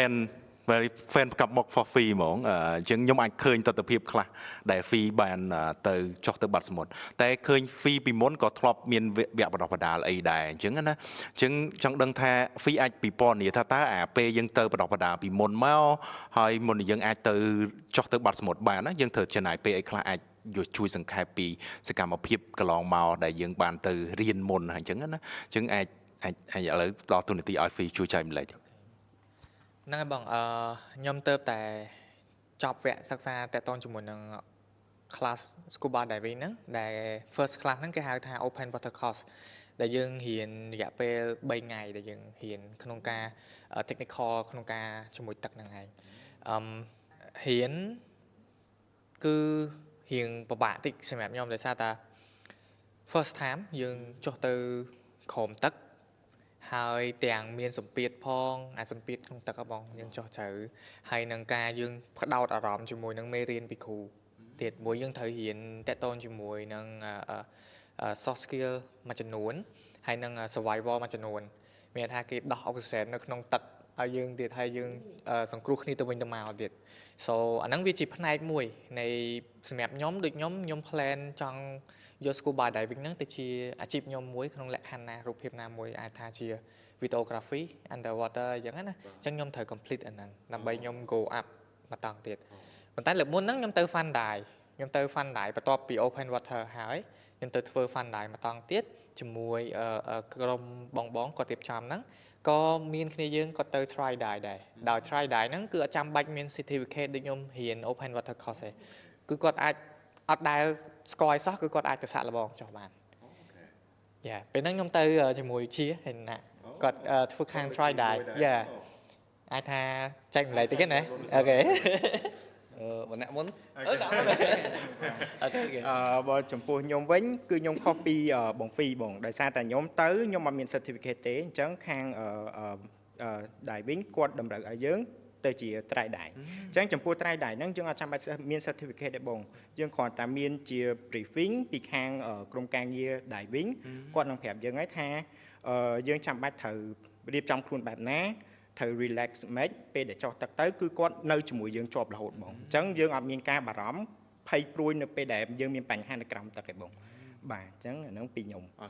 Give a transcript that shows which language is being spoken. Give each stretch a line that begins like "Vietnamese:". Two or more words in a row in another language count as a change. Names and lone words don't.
Khmer: fan ផ្កាប់មក
English: for free
Khmer: ហ្មងអញ្ចឹងខ្ញុំអាចឃើញទស្សនវិជ្ជាខ្លះដែល free បានទៅចុះទៅបាត់សមុទ្រតែឃើញ free ពីមុនក៏ធ្លាប់មានវគ្គបណ្ដុះបណ្ដាលអីដែរអញ្ចឹងណាអញ្ចឹងចង់ដឹងថា free អាចពិពណ៌នាថាតើពេលយើងទៅបណ្ដុះបណ្ដាលពីមុនមកហើយមុនយើងអាចទៅចុះទៅបាត់សមុទ្របានណាយើងត្រូវចំណាយពេលអីខ្លះអាចជួយសង្ខេបពីសកម្មភាពកន្លងមកដែលយើងបានទៅរៀនមុនអញ្ចឹងណាអញ្ចឹងអាចឥឡូវដល់ទូនាទីឲ្យ free ជួយចែកម្លែក ហ្នឹងហើយបងខ្ញុំទៅតែចប់វគ្គសិក្សាតកតងជាមួយនឹង
English: class scuba diving
Khmer: ហ្នឹងដែល
English: first class
Khmer: ហ្នឹងគេហៅថា
English: open water course
Khmer: ដែលយើងរៀនរយៈពេល3ថ្ងៃដែលយើងរៀនក្នុងការ technical ក្នុងការជាមួយទឹកហ្នឹងឯងរៀនគឺរៀងពិបាកតិចសម្រាប់ខ្ញុំដោយសារតែ
English: first time
Khmer: យើងចុះទៅក្រោមទឹកហើយទាំងមានសម្ពាធផងអាសម្ពាធក្នុងទឹកបងយើងចុះត្រូវហើយនឹងការយើងផ្ដោតអារម្មណ៍ជាមួយនឹងមេរៀនពីគ្រូទៀតមួយយើងត្រូវរៀនតកតងជាមួយនឹង
English: soft skill
Khmer: មួយចំនួនហើយនឹង survival មួយចំនួនមានថាគេដោះអុកស៊ីសែននៅក្នុងទឹកឲ្យយើងទៀតហើយយើងសង្គ្រោះគ្នាទៅវិញទៅមកទៀត so អាហ្នឹងវាជាផ្នែកមួយនៃសម្រាប់ខ្ញុំដូចខ្ញុំ plan ចង់ យក
English: scuba diving
Khmer: ហ្នឹងទៅជាអាជីពខ្ញុំមួយក្នុងលក្ខខណ្ឌណារូបភាពណាមួយអាចថាជា
English: videography underwater
Khmer: អញ្ចឹងណាអញ្ចឹងខ្ញុំត្រូវ complete អាហ្នឹងដើម្បីខ្ញុំ
English: go up
Khmer: មកតង់ទៀតប៉ុន្តែលើកមុនហ្នឹងខ្ញុំទៅ
English: fun dive
Khmer: ខ្ញុំទៅ
English: fun dive
Khmer: បន្ទាប់ពី
English: open water
Khmer: ហើយខ្ញុំទៅធ្វើ
English: fun dive
Khmer: មកត ង់ទៀតជាមួយក្រុមបងគាត់រៀបចំហ្នឹងក៏មានគ្នាយើងក៏ទៅ
English: try dive
Khmer: ដែរដោយ
English: try dive
Khmer: ហ្នឹងគឺអត់ចាំបាច់មាន certificate ដូចខ្ញុំរៀន
English: open water course
Khmer: ទេគឺគាត់អាចអត់ដែលស្គាល់ឲ្យសោះគឺគាត់អាចទៅសាក់លបងចុះបានយ៉ាពេលហ្នឹងខ្ញុំទៅជាមួយជាហើយណាគាត់ធ្វើខាង
English: try dive
Khmer: យ៉ាអាចថាចែកម្លែកតិចណាអូខេបងអ្នកមុនអូខេ បើចំពោះខ្ញុំវិញគឺខ្ញុំខុសពីបងហ្វីបងដោយសារតែខ្ញុំទៅខ្ញុំអត់មាន certificate ទេអញ្ចឹងខាងdiving គាត់តម្រូ វឲ្យយើងទៅជា
English: try dive
Khmer: អញ្ចឹងចំពោះ try dive ហ្នឹងយើងអត់ចាំបាច់មាន certificate ទេបងយើងគ្រាន់តែមានជា briefing ពីខាងក្រុមការងារ diving គាត់នឹងប្រាប់យើងហើយថាយើងចាំបាច់ត្រូវរៀបចំខ្លួនបែបណាត្រូវ relax មិនពេលដែលចុះទឹកទៅគឺគាត់នៅជាមួយយើងជាប់រហូតបងអញ្ចឹងយើងអត់មានការបារម្ភភ័យព្រួយនៅពេលដែលយើងមានបញ្ហានៅក្រោមទឹកទេបងបាទអញ្ចឹងអាហ្នឹងពីខ្ញុំ